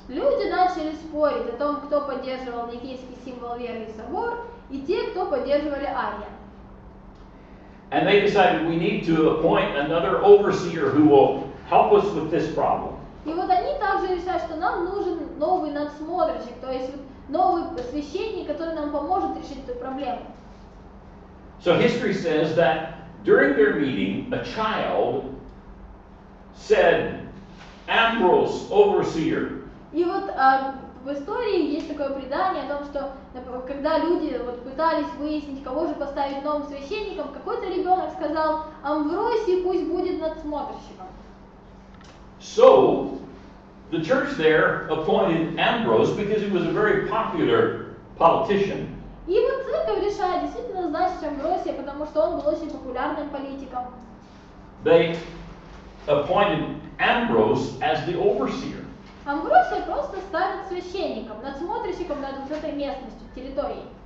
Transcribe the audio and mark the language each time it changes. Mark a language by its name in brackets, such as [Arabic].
[Russian] люди начали спорить о том, кто поддерживал Никейский символ веры и собор, и те, кто поддерживали Ария. [English] And they decided we need to appoint another overseer who will help us with this problem. [Russian] И вот они также решают, что нам нужен новый надсмотрщик, то есть новый священник, который нам поможет решить эту проблему. [English] So history says that during their meeting, a child said, Ambrose, overseer. [Russian] И вот в истории есть такое предание о том, что когда люди пытались выяснить, кого же поставить новым священником, какой-то ребенок сказал, Амвросий пусть будет надсмотрщиком. [English] So the church there appointed Ambrose because he was a very popular politician. [Russian] И вот церковь решает действительно назначить Амвросия, потому что он был очень популярным политиком. [English] They appointed Ambrose as the overseer. [Russian] Амвросия просто ставит священником, надсмотрщиком над вот этой местностью, территорией.